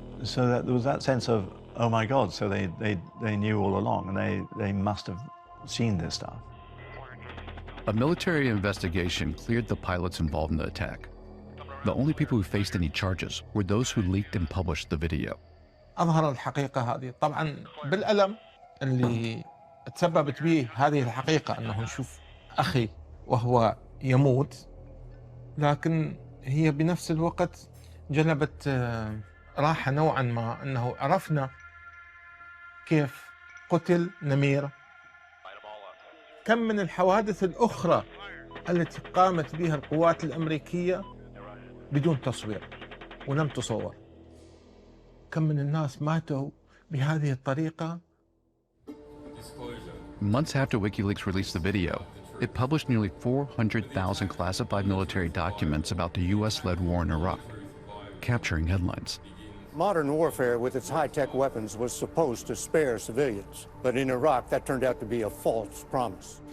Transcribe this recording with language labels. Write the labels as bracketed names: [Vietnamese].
[English] So that there was that sense of oh my God, so they knew all along, and they must have seen this stuff. A military investigation cleared the pilots involved in the attack. The only people who faced any charges were those who leaked and published the video. [Arabic] أظهر الحقيقة هذه طبعا بالألم اللي تسببت به هذه الحقيقة، أنه نشوف أخي وهو يموت، لكن هي بنفس الوقت جلبت راحة نوعا ما، أنه عرفنا كيف قتل نمير. كم من الحوادث الأخرى التي قامت بها القوات الأمريكية بدون تصوير ولم تصور. كم من الناس ماتوا بهذه الطريقة. [English] Months after WikiLeaks released the video, it published nearly 400,000 classified military documents about the US-led war in Iraq, capturing headlines. Modern warfare with its high-tech weapons was supposed to spare civilians, but in Iraq that turned out to be a false promise.